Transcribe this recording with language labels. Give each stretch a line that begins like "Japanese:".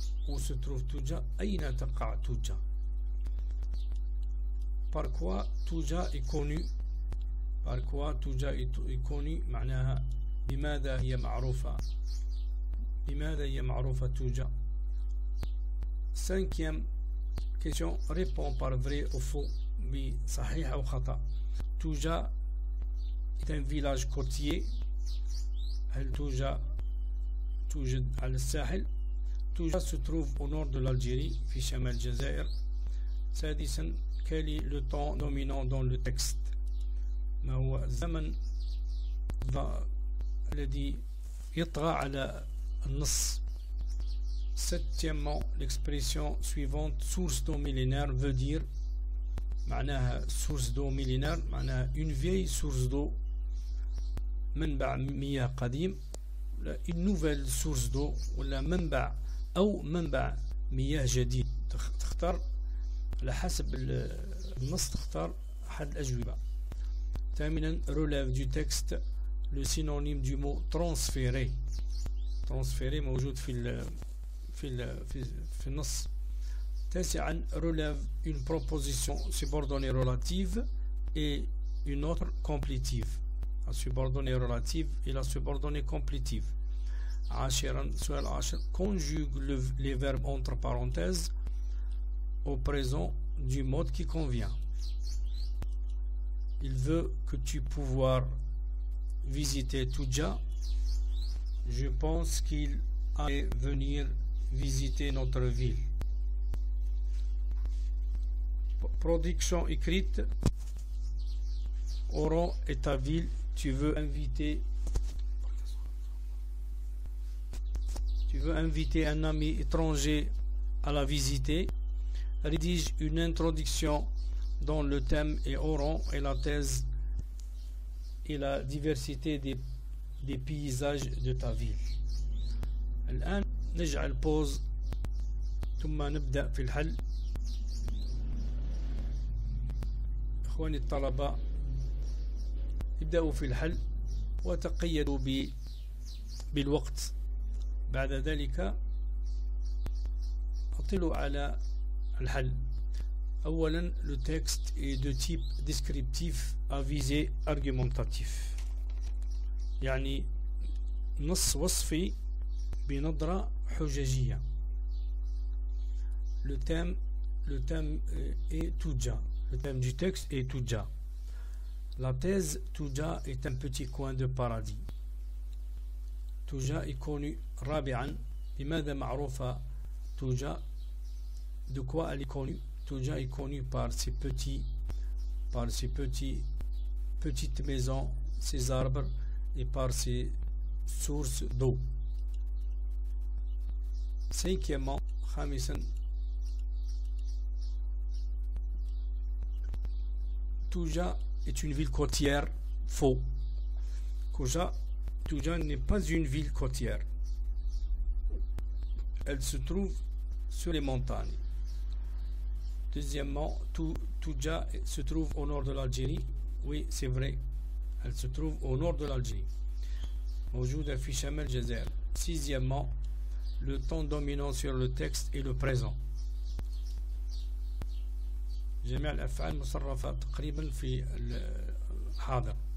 French: où se trouve Touja,
Arabic: أين تقع
French: Touja. Par quoi Touja est connu? Par quoi Touja est connu?
Arabic: معناها بماذا هي معروفة؟ بماذا هي معروفة Touja?
French: Cinquième question, réponds par vrai ou faux,
Arabic: بصحيح أو خطأ.
French: Touja est un village côtier.
Arabic: هل توجا توجد على الساحل؟ توجا
French: se trouve au nord de l'Algérie
Arabic: في شمال الجزائر. سادسا,
French: quel est le temps dominant dans le texte؟
Arabic: ما هو الزمن الذي يطغى على النص؟
French: Septièmement, l'expression suivante source d'eau millénaire veut dire معناها source d'eau millénaire معناها une vieille source d'eau
Arabic: منبع مياه قديم
French: une nouvelle source d'eau
Arabic: ولا منبع أو منبع مياه جديد. تختار على حسب النص تختار أحد الأجوبة. ثامنا
French: relève du texte le synonyme du mot transféré.
Arabic: transféré موجود في النص. تاسعا
French: relève une proposition subordonnée relative et une autre complétive. La subordonnée relative et la subordonnée complétive.
Arabic: عاشرا سؤال
French: 10 conjugue les verbes entre parenthèses au présent du mode qui convient. Il veut que tu pouvoir visiter Touja. Je pense qu'il allait venir visiter notre ville. Production écrite. Oran est ta ville. Tu veux inviter un ami étranger à la visiter. Rédige une introduction dont le thème est Oran et la thèse et la diversité des paysages de ta ville.
Arabic: الآن نجعل pause ثم نبدأ في الحل. إخواني الطلبة ابدأوا في الحل وتقيدوا بالوقت. بعد ذلك أطلوا على الحل.
French: أولا le texte est de type descriptif à visée argumentatif
Arabic: يعني نص وصفي بنظرة حججية.
French: Le thème est Touja. Le thème du texte est Touja. La thèse Touja est un petit coin de paradis. Touja est connu.
Arabic: رابعا لماذا معروفة Touja?
French: De quoi elle est connue? Touja est connue par ses petites maisons, ses arbres et par ses sources d'eau. Cinquièmement,
Arabic: خامسا
French: Touja est une ville côtière. Faux. Touja n'est pas une ville côtière. Elle se trouve sur les montagnes. Deuxièmement, Touja se trouve au nord de l'Algérie. Oui, c'est vrai. Elle se trouve au nord de l'Algérie.
Arabic: موجودة في شمال الجزائر.
French: Sixièmement, le temps dominant sur le texte est le présent.
Arabic: جميع الأفعال مصرفة تقريبا في الحاضر.